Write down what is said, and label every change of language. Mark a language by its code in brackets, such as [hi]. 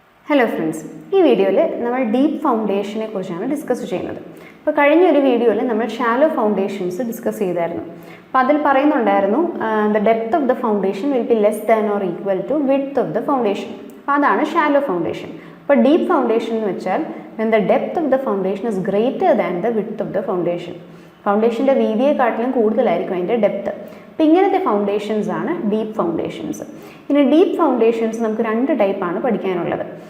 [ml] Hello friends, ഈ വീഡിയോയിൽ നമ്മൾ ഡീപ്പ് ഫൗണ്ടേഷനെ കുറിച്ചാണ് ഡിസ്കസ് ചെയ്യുന്നത്. അപ്പോൾ കഴിഞ്ഞൊരു വീഡിയോയിൽ നമ്മൾ ഷാലോ ഫൗണ്ടേഷൻസ് ഡിസ്കസ് ചെയ്തായിരുന്നു. അപ്പോൾ അതിൽ പറയുന്നുണ്ടായിരുന്നു [en] The depth of the foundation will be less than or equal to width of the foundation. [ml] അപ്പോൾ അതാണ് ഷാലോ ഫൗണ്ടേഷൻ. അപ്പോൾ ഡീപ്പ് ഫൗണ്ടേഷൻ എന്ന് വെച്ചാൽ [en] when the depth of the foundation is greater than the width of the foundation. [ml] ഫൗണ്ടേഷൻ്റെ വീതിയെക്കാട്ടിലും കൂടുതലായിരിക്കും അതിൻ്റെ depth. അപ്പോൾ ഇങ്ങനത്തെ foundations ആണ് ഡീപ്പ് ഫൗണ്ടേഷൻസ്. ഇനി ഡീപ്പ് ഫൗണ്ടേഷൻസ് നമുക്ക് രണ്ട് ടൈപ്പാണ് പഠിക്കാനുള്ളത്.